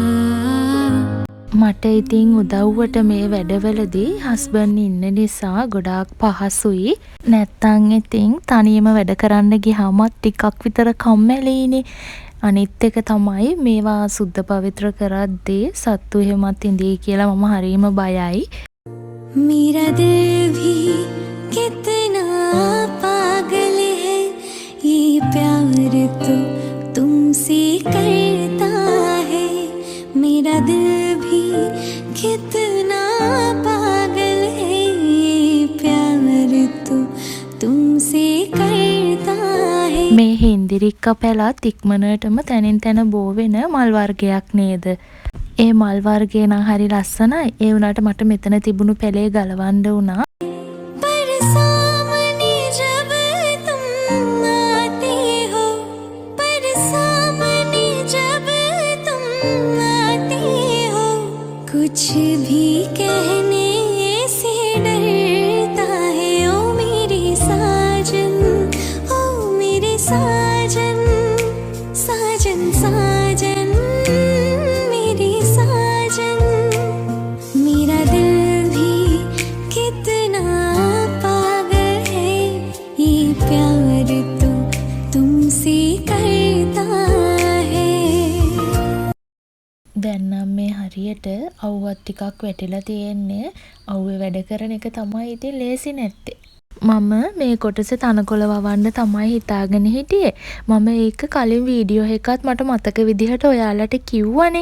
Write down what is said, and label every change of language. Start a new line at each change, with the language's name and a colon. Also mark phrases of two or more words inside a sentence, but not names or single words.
Sinhala: මට ඉතින් උදව්වට මේ වැඩවලදී හස්බන්ඩ් ඉන්න නිසා ගොඩාක් පහසුයි. නැත්තම් ඉතින් තනියම වැඩ කරන්න ගියාමත් ටිකක් විතර කම්මැලිනේ. අනිත් එක තමයි මේවා සුද්ධ පවිත්‍ර කරද්දී සත්තු එහෙමත් ඉඳී කියලා මම හරීම බයයි.
Hindi: मेरा दिल भी कितना पागल है ये प्यार तो तुमसे करता है मेरा दिल भी कितना पागल है ये प्यार तो तुमसे करता है.
Sinhala: මේ හින්දිරික්ක පැලත් ඉක්මනටම තැනින් තැන බෝ වෙන මල් වර්ගයක් නේද? ඒ මල් වර්ගේ නම් හරි ලස්සනයි. ඒ වුණාට මට මෙතන තිබුණු පැලේ ගලවන්න වුණා.
Hindi: पर सामने जब तुम आते हो पर सामने जब तुम आते हो कुछ भी कहने से डरता है ओ मेरे साजन ओ मेरे साजन साजन साजन मेरे साजन मेरा दिल भी कितना पागल है ये प्यार तो तुमसे करता है.
Sinhala: දැන් නම් මේ හරියට අවුවත් ටිකක් වැටිලා තියෙන්නේ. අවුවේ වැඩ කරන එක තමයි ඉතින් ලේසි නැත්තේ. මම මේ කොටසේ තනකොළ වවන්න තමයි හිතාගෙන හිටියේ. මම ඒක කලින් වීඩියෝ එකත් මට මතක විදිහට ඔයාලට කිව්වනේ.